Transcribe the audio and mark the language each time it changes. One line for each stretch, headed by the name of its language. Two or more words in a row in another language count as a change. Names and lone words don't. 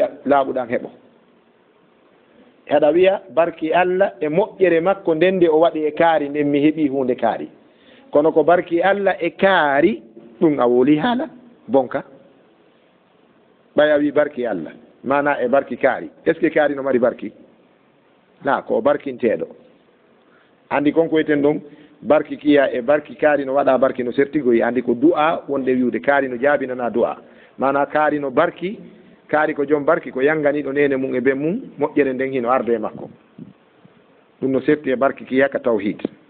Fula: laaɓuɗan heɓo heɗa wiya barki Allah e moƴƴere makko nden nde o waɗi e kaari nden mi heɓi hunde kaari kono ko barki Allah e kaari ɗum a woli haala bonka ɓay a wi barki Allah mana e barki kaari est ce que kaari no mari barki la ko barkinteɗo andi konko wiyeten ɗum barki kiya e barki kaari no waɗa barki no sertigoyi andi ko du'a wonde wiwde kaari no jaabinana du'a mana kaari no barki kaari ko joom barki ko yanganiɗo nene mum e ben mum moƴƴere nden hino arde e makko ɗum no serti e barki kiya ka tawhid